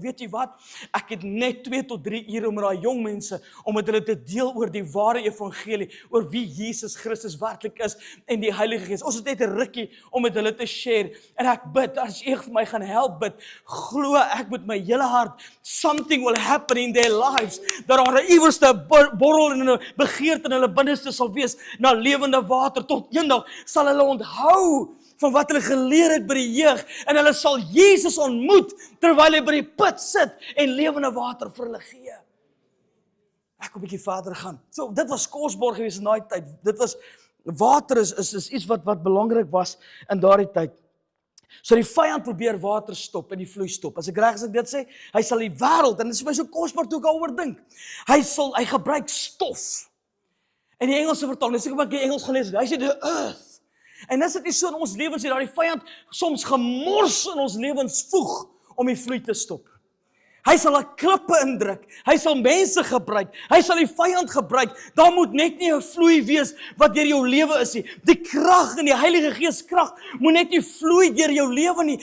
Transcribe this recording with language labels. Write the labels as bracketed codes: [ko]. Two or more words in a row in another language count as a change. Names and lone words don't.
[af] Weet jy wat? Ek het net 2 tot 3 ure met daai jong mense, om met hulle te deel oor die ware evangelie, oor wie Jesus Christus werklik is, en die Heilige Gees. Ons het net 'n rukkie om met hulle te share, en ek bid, as jy vir my gaan help bid, glo ek met my hele hart, [en] something will happen in their lives, [af] dat daar 'n iewers 'n borrel en 'n begeerte in hulle binneste sal wees na lewende water. Tot eendag sal hulle onthou van wat hulle geleer het by die jeug, en hulle sal Jesus ontmoet terwyl hy by die put sit en lewende water vir hulle gee. Ek wil 'n bietjie verder gaan. So, dit was kosbaar geweest in daai tyd. Dit was water is iets wat belangrik was in daardie tyd. So die vyand probeer water stop en die vloei stop. As ek reg as ek dit sê, hy sal die wêreld, en dit is vir my so kosbaar toe ek daaroor dink. Hy gebruik stof. En die Engelse vertaling, dis ek wat ek Engels gelees het. Hy sê [en] the earth. [af] En dis dit nie so in ons lewens nie, dat die vyand soms gemors in ons lewens voeg om die vloei te stop. Hy sal 'n klippe indruk. Hy sal mense gebruik. Hy sal die vyand gebruik. Daar moet net nie 'n vloei wees wat deur jou lewe is nie. Die krag in die Heilige Gees krag moet net nie vloei deur jou lewe nie.